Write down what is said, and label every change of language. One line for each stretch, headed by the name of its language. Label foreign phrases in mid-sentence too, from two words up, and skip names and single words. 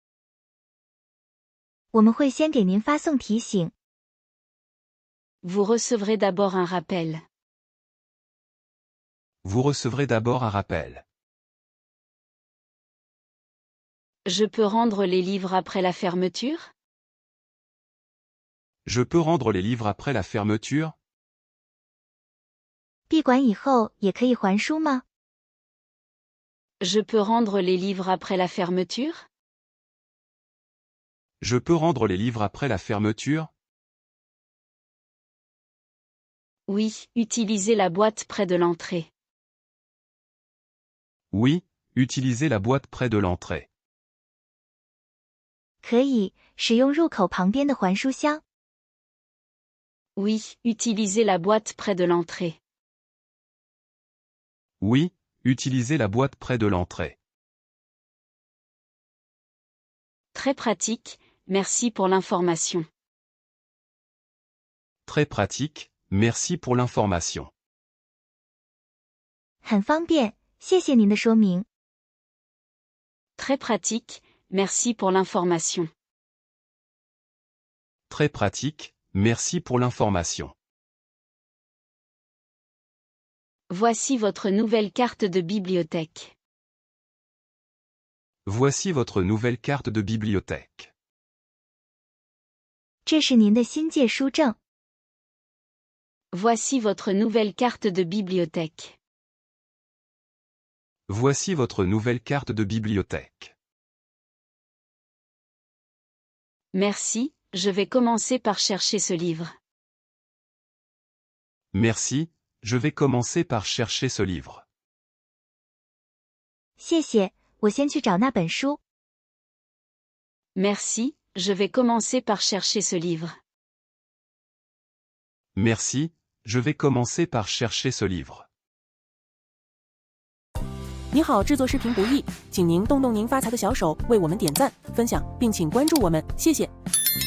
Chinese: 我们会先给您发送提醒。
French: Vous recevrez d'abord un rappel. Vous recevrez d'abord un rappel. Je peux rendre les livres après la fermeture? Je peux rendre les livres après la fermeture?
Chinese: 闭馆以后也可以还书吗？
French: Je peux rendre les livres après la fermeture? Je peux rendre les livres après la fermeture? Oui, utilisez la boîte près de l'entrée. Oui, utilisez la boîte près de l'entrée.
Chinese: 可以，使用入口旁边的还书箱。
French: Oui, utilisez la boîte près de l'entrée. Oui, utilisez la boîte près de l'entrée. Très pratique, merci pour l'information. Très pratique, merci pour l'information.
Chinese: 很方便，谢谢您的说明。
French: Très pratique, merci pour l'information. Très pratique, merci pour l'information. Voici votre nouvelle carte de bibliothèque. Voici votre nouvelle carte de bibliothèque.
Chinese: 这是您的新借书证。
French: Voici votre nouvelle carte de bibliothèque. Voici votre nouvelle carte de bibliothèque. Merci, je vais commencer par chercher ce livre. Merci, je vais commencer par chercher ce livre.
Chinese: 谢谢，我先去找那本书。
French: Merci, je vais commencer par chercher ce livre. Merci, je vais commencer par chercher ce livre.
Chinese: 你好，制作视频不易，请您动动您发财的小手，为我们点赞、分享，并请关注我们，谢谢。